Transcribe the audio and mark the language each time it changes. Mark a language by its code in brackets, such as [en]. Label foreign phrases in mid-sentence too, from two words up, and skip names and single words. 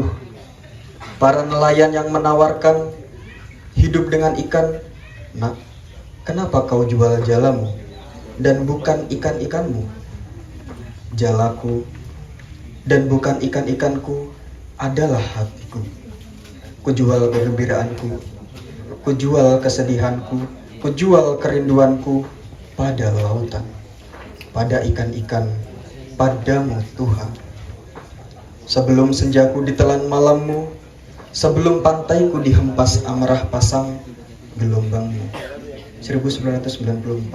[id] Para nelayan yang menawarkan hidup dengan ikan, nak, kenapa kau jual jalamu dan bukan ikan-ikanmu? Jalaku dan bukan ikan-ikanku adalah hatiku. Kujual kegembiraanku, kujual kesedihanku, kujual kerinduanku pada lautan, pada ikan-ikan, padamu Tuhan. Sebelum senjaku ditelan malammu, sebelum pantaiku dihempas amarah pasang gelombangmu. 1994.